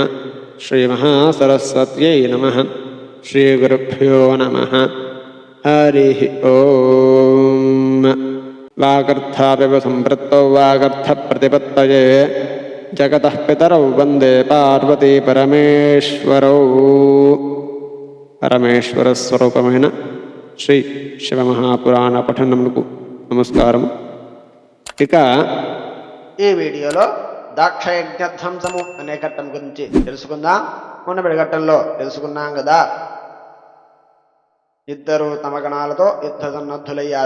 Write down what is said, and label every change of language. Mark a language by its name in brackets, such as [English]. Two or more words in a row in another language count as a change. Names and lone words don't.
[Sanskrit] श्रीमहासरस्वत्यै नमः। श्रीगुरुभ्यो नमः। हरिः ओं। वागर्थापिव सम्पृक्तौ वागर्थप्रतिपत्तये जगतः पितरौ वन्दे पार्वती परमेश्वरौ। [Telugu] పరమేశ్వరస్వరూపమైన శ్రీ శివమహాపురాణ పఠనమునకు నమస్కారం. ఇక ఈ వీడియోలో దాక్షయజ్ఞ ధ్వంసము అనే ఘట్టం గురించి తెలుసుకుందాం. మొన్నటి ఘట్టంలో తెలుసుకున్నాం కదా, ఇద్దరు తమ గణాలతో యుద్ధ సన్నద్ధులయ్యారు.